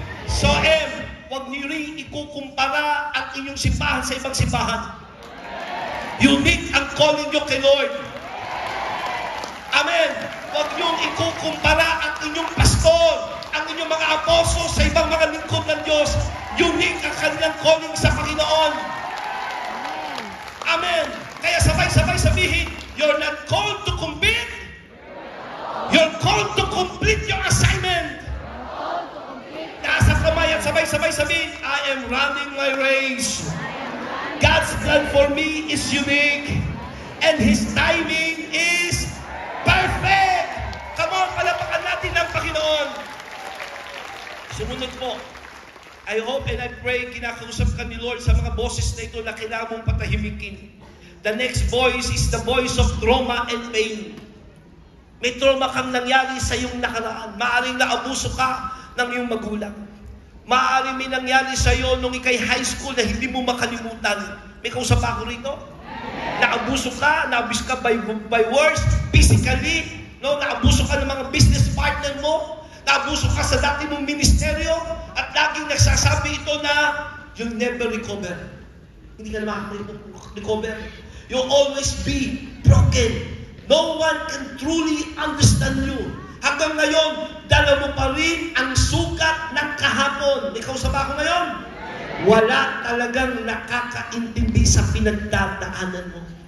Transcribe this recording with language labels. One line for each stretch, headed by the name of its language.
Filipino: So, huwag niyo rin ikukumpara ang inyong simbahan sa ibang simbahan. Unique ang calling nyo kay Lord. Amen. Huwag niyong ikukumpara ang inyong pastor, ang inyong mga apostol sa ibang mga lingkod ng Diyos. Unique ang kanilang calling sa Panginoon.
English: Amen.
Filipino: Kaya sabay-sabay sabihin,
English: you're not called to compete. You're called to complete your assignment.
Filipino: Nasa kamay at sabay-sabay sabihin,
English: I am running my race. God's plan for me is unique and His timing is perfect.
Filipino: Come on, palapakan natin ang Panginoon. Sumunod po.
English: I hope and I pray
Filipino: kinakausap ka ni Lord sa mga boses na ito na kailangan mong patahimikin.
English: The next voice is the voice of trauma and pain.
Filipino: May trauma kang nangyari sa iyong nakaraan. Maaring naabuso ka ng iyong magulang. Maaring may nangyari sa iyo nung ikay high school na hindi mo makalimutan. May kausap ako rito? Naabuso ka
English: by words, physically,
Filipino: no? Naabuso ka ng mga business partner mo. Naabuso ka sa dati mong ministeryo at laging nagsasabi ito na
English: you'll never recover.
Filipino: Hindi ka na makaka-recover.
English: You'll always be broken. No one can truly understand you.
Filipino: Hanggang ngayon, dala mo pa rin ang sukat ng kahapon. Ikaw sa ba ako ngayon? Wala talagang nakakaintindi sa pinagdadaanan mo.